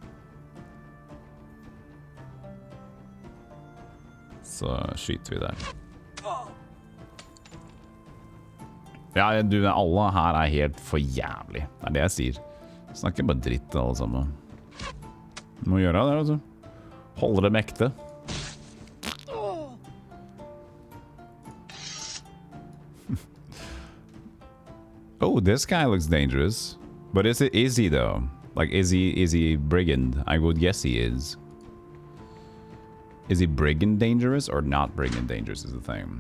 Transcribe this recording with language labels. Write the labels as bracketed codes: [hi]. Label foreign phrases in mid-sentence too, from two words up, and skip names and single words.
[no] Så skyter vi der. Ja, alle her er helt for jævlig. Det er det jeg sier. Snakker bare dritt alle sammen. Må gjøre det, vet du. Holde det mekte. [en] Oh, this guy looks dangerous. But is he though? Like, is he brigand? I would guess he is. Is he brigand dangerous or not brigand dangerous is the thing.